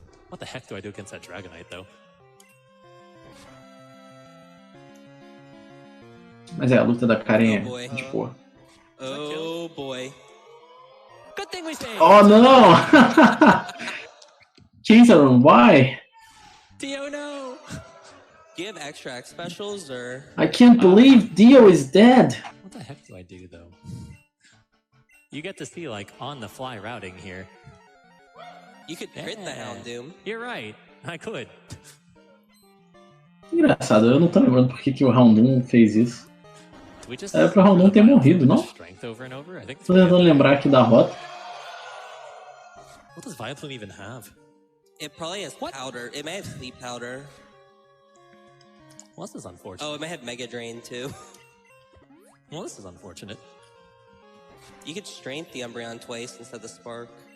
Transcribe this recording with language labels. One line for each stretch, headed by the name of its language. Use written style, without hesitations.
English: What the heck do I do against that Dragonite, though?
Portuguese: Mas a luta da Karen é de boa.
English: Oh boy. Good thing we saved.
Portuguese: Oh não!
English: Jason, why? Dio, no! Do you have extract specials or? I can't believe Dio is dead. What the heck do I do though? You get to see like on the fly routing here. You could crit the Houndoom. You're right. I could.
Portuguese: Engraçado, eu não tô lembrando por que o Houndoom fez isso. Era pro Houndoom ter morrido, não? Tô tentando lembrar aqui da rota.
English: What does Vileplume even have? It probably has powder. It may have sleep powder. Well, this is unfortunate. Oh, it may have Mega Drain too. Well, this is unfortunate. You could strength the Umbreon twice instead of the Spark.